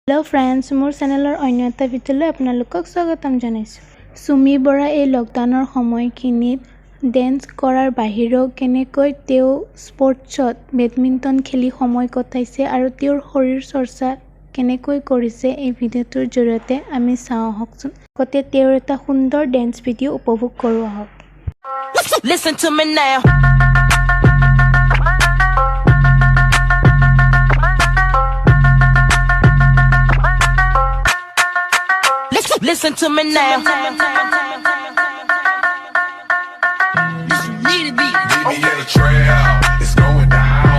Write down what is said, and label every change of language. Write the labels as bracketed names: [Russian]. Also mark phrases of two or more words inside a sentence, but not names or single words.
[English] Hello friends [Assamese] মোৰ চেনেলৰ অন্য এটা ভিডিঅ'লৈ আপোনালোকক স্বাগতম জনাইছো। সুমি বৰা এই লকডাউনৰ সময়খিনিত ডেন্স কৰাৰ বাহিৰেও কেনেকৈ তেওঁ স্পৰ্টছত বেডমিণ্টন খেলি সময় কটাইছে আৰু তেওঁৰ শৰীৰ চৰ্চা কেনেকৈ কৰিছে এই ভিডিঅ'টোৰ জৰিয়তে আমি চাওঁ আহকচোন। গতে তেওঁৰ এটা সুন্দৰ ডেন্স ভিডিঅ' উপভোগ কৰো আহক। [English] Listen to me now. Listen to me now. Meet me at the trail, it's going down.